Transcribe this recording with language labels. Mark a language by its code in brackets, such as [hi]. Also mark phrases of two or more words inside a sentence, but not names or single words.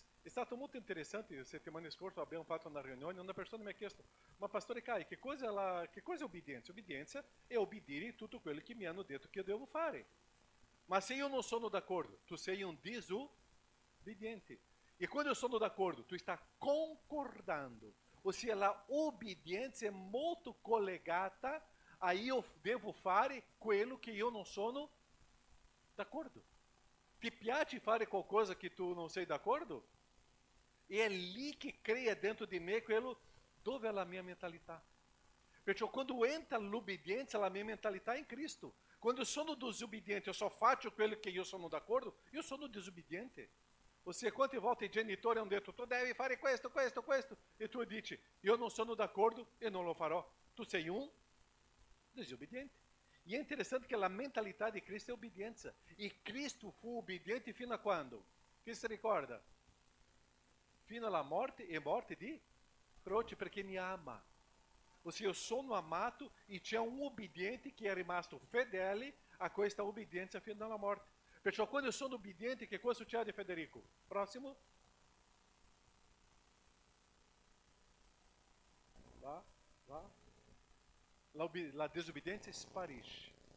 [it] È stato molto interessante, la settimana scorsa abbiamo fatto una riunione, una persona mi ha chiesto, ma Pastore Kai, che cosa è obbedienza? Obbedienza è obbedire tutto quello che mi hanno detto che eu devo fare. Ma se io non sono d'accordo, tu sei un disobbediente. E quando eu sono d'accordo, tu [pt] está concordando. Ou seja, [it] a obbedienza è molto collegata a io devo fare quello che io non sono d'accordo. Ti piace fare qualcosa che tu non sei d'accordo? E è lì che crea dentro di me quello dove è la mia mentalità. Perciò quando entra l'obbedienza, la mia mentalità è in Cristo. Quando eu sono disobbediente, [pt] eu só [it] faccio quello che io sono d'accordo, io sono disobbediente. [pt] Ou seja, [it] quante volte i genitori hanno detto, tu devi fare questo, questo, questo, e tu dici, io non sono d'accordo e non lo farò. Tu sei un disobbediente. E è interessante che la mentalità di Cristo è obbedienza. E Cristo fu obbediente fino a quando? Chi si ricorda? Fino alla morte e morte di croce, perché mi ama. [pt] Ou seja, [it] eu sono amato e c'è un obbediente che è rimasto fedele a questa obbedienza fino alla morte. Perciò quando eu sono obbediente, che cosa succede, Federico? Prossimo. Va. La desobbedienza sparisce.